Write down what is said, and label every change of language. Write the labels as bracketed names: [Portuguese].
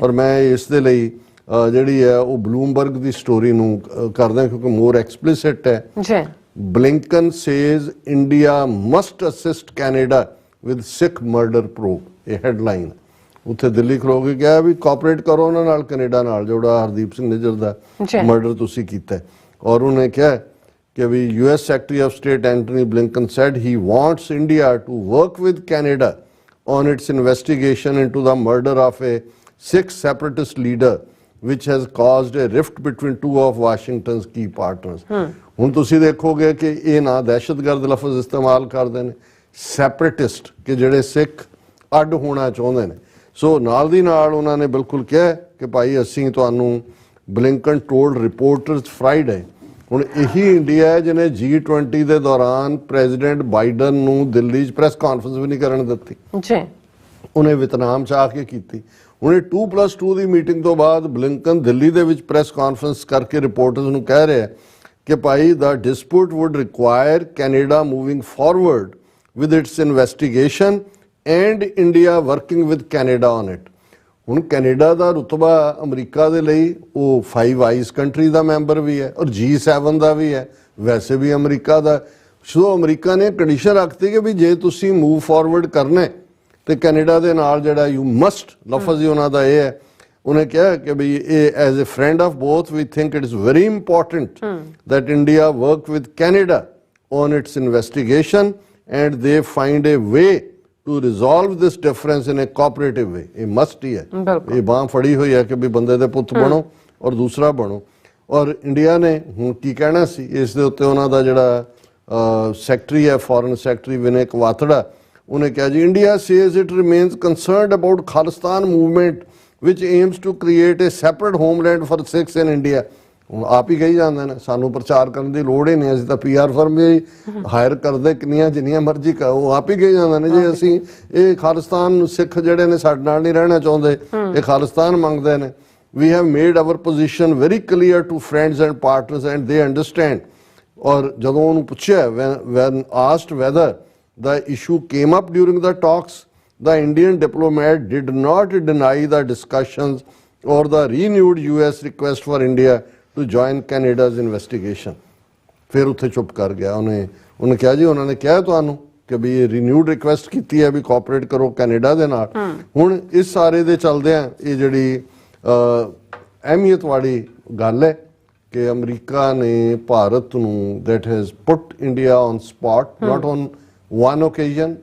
[Punjabi] ਔਰ ਮੈਂ ਇਸ ਦੇ ਲਈ ਜਿਹੜੀ ਹੈ ਉਹ ਬਲੂਮਬਰਗ ਦੀ ਸਟੋਰੀ ਨੂੰ ਕਰਦਾ ਕਿਉਂਕਿ [English] more explicit [Punjabi] ਹੈ। [English] Blinken says India must assist Canada with Sikh murder probe, [Punjabi] ਇਹ ਹੈਡਲਾਈਨ। ਉੱਥੇ ਦਿੱਲੀ ਖਲੋ ਕੇ ਕਿਹਾ ਵੀ ਕੋਆਪਰੇਟ ਕਰੋ ਉਹਨਾਂ ਨਾਲ, ਕੈਨੇਡਾ ਨਾਲ, ਜਿਹੜਾ ਹਰਦੀਪ ਸਿੰਘ ਨਿੱਜਰ ਦਾ ਮਰਡਰ ਤੁਸੀਂ ਕੀਤਾ। ਔਰ ਉਹਨੇ ਕਿਹਾ ਕਿ ਵੀ [English] US Secretary of State Antony Blinken said he wants India to work with Canada on its investigation into the murder of a Sikh separatist leader which has caused a rift between 2 of Washington's key partners। [Punjabi] ਹੁਣ ਤੁਸੀਂ ਦੇਖੋਗੇ ਕਿ ਇਹ ਨਾ ਦਹਿਸ਼ਤਗਰਦ ਲਫ਼ਜ਼ ਇਸਤੇਮਾਲ ਕਰਦੇ ਨੇ, ਸੈਪਰੇਟਿਸਟ, ਕਿ ਜਿਹੜੇ ਸਿੱਖ ਅੱਡ ਹੋਣਾ ਚਾਹੁੰਦੇ ਨੇ। ਸੋ ਨਾਲ ਦੀ ਨਾਲ ਉਹਨਾਂ ਨੇ ਬਿਲਕੁਲ ਕਿਹਾ ਕਿ ਭਾਈ ਅਸੀਂ ਤੁਹਾਨੂੰ, [English] Blinken told reporters Friday, [Punjabi] ਹੁਣ ਇਹੀ ਇੰਡੀਆ ਹੈ ਜਿਹਨੇ G20 ਦੇ ਦੌਰਾਨ ਪ੍ਰੈਜ਼ੀਡੈਂਟ ਬਾਈਡਨ ਨੂੰ ਦਿੱਲੀ 'ਚ ਪ੍ਰੈਸ ਕਾਨਫਰੰਸ ਵੀ ਨਹੀਂ ਕਰਨ ਦਿੱਤੀ ਜੀ। ਉਹਨੇ ਵਿਤਨਾਮ 'ਚ ਆ ਕੇ ਕੀਤੀ। ਉਹਨੇ 2+2 ਦੀ ਮੀਟਿੰਗ ਤੋਂ ਬਾਅਦ ਬਲਿੰਕਨ ਦਿੱਲੀ ਦੇ ਵਿੱਚ ਪ੍ਰੈਸ ਕਾਨਫਰੰਸ ਕਰਕੇ ਰਿਪੋਰਟਰਸ ਨੂੰ ਕਹਿ ਰਿਹਾ ਕਿ ਭਾਈ [English] ਦਾ dispute would require Canada moving forward with its investigation and India working with Canada on it. [Punjabi] ਹੁਣ ਕੈਨੇਡਾ ਦਾ ਰੁਤਬਾ ਅਮਰੀਕਾ ਦੇ ਲਈ ਉਹ 5 ਆਈਸ ਕੰਟਰੀ ਦਾ ਮੈਂਬਰ ਵੀ ਹੈ ਔਰ G7 ਦਾ ਵੀ ਹੈ, ਵੈਸੇ ਵੀ ਅਮਰੀਕਾ ਦਾ। ਸੋ ਅਮਰੀਕਾ ਨੇ ਕੰਡੀਸ਼ਨ ਰੱਖਤੀ ਕਿ ਵੀ ਜੇ ਤੁਸੀਂ ਮੂਵ ਫਾਰਵਰਡ ਕਰਨਾ ਤੇ ਕੈਨੇਡਾ ਦੇ ਨਾਲ ਜਿਹੜਾ ਯੂ ਮਸਟ ਲਫ਼ਜ਼ ਹੀ ਉਹਨਾਂ ਦਾ ਇਹ ਹੈ। ਉਹਨੇ ਕਿਹਾ ਕਿ ਵੀ ਇਹ [English] As a friend of both we think it is very important that India work with Canada on its investigation and they find a way to resolve this difference in a cooperative way। [Punjabi] ਇਹ must ਹੀ ਹੈ, ਇਹ ਬਾਂਹ ਫੜੀ ਹੋਈ ਹੈ ਕਿ ਵੀ ਬੰਦੇ ਦੇ ਪੁੱਤ ਬਣੋ ਔਰ ਦੂਸਰਾ ਬਣੋ। ਔਰ ਇੰਡੀਆ ਨੇ ਹੁਣ ਕੀ ਕਹਿਣਾ ਸੀ ਇਸ ਦੇ ਉੱਤੇ, ਉਹਨਾਂ ਦਾ ਜਿਹੜਾ ਸੈਕਟਰੀ ਹੈ ਫੋਰਨ ਸੈਕਟਰੀ ਵਿਨੇ ਕਵਾਤੜਾ, ਉਹਨੇ ਕਿਹਾ ਜੀ India [English] says it remains concerned about [Punjabi] Khalistan [English] movement which aims to create a separate homeland for Sikhs in India। [Punjabi] ਹੁਣ ਆਪ ਹੀ ਕਹੀ ਜਾਂਦੇ ਨੇ ਸਾਨੂੰ ਪ੍ਰਚਾਰ ਕਰਨ ਦੀ ਲੋੜ ਹੀ ਨਹੀਂ, ਅਸੀਂ ਤਾਂ PR ਫਰਮ ਵੀ ਹਾਇਰ ਕਰਦੇ ਕਿੰਨੀਆਂ ਜਿੰਨੀਆਂ ਮਰਜ਼ੀ ਉਹ ਆਪ ਹੀ ਕਹੀ ਜਾਂਦੇ ਨੇ ਜੇ ਅਸੀਂ ਇਹ ਖਾਲਿਸਤਾਨ ਸਿੱਖ ਜਿਹੜੇ ਨੇ ਸਾਡੇ ਨਾਲ ਨਹੀਂ ਰਹਿਣਾ ਚਾਹੁੰਦੇ, ਇਹ ਖਾਲਿਸਤਾਨ ਮੰਗਦੇ ਨੇ। [English] We have made our position very clear to friends and partners and they understand। [Punjabi] ਔਰ ਜਦੋਂ ਉਹਨੂੰ ਪੁੱਛਿਆ [English] when asked whether the issue came up during the talks, the Indian diplomat did not deny the discussions or the renewed US request for India to join Canada's investigation। [Punjabi] ਫਿਰ ਉੱਥੇ ਚੁੱਪ ਕਰ ਗਿਆ। ਉਹਨੇ ਕਿਹਾ ਜੀ ਉਹਨਾਂ ਨੇ ਕਿਹਾ ਤੁਹਾਨੂੰ ਕਿ ਵੀ ਇਹ ਰੀਨਿਊਡ ਰਿਕੁਐਸਟ ਕੀਤੀ ਹੈ ਵੀ ਕੋਆਪਰੇਟ ਕਰੋ ਕੈਨੇਡਾ ਦੇ ਨਾਲ। ਹੁਣ ਇਸ ਸਾਰੇ ਦੇ ਚੱਲਦਿਆਂ ਇਹ ਜਿਹੜੀ ਅਹਿਮੀਅਤ ਵਾਲੀ ਗੱਲ ਹੈ ਕਿ ਅਮਰੀਕਾ ਨੇ ਭਾਰਤ ਨੂੰ [English] that has put India on spot, not on one occasion।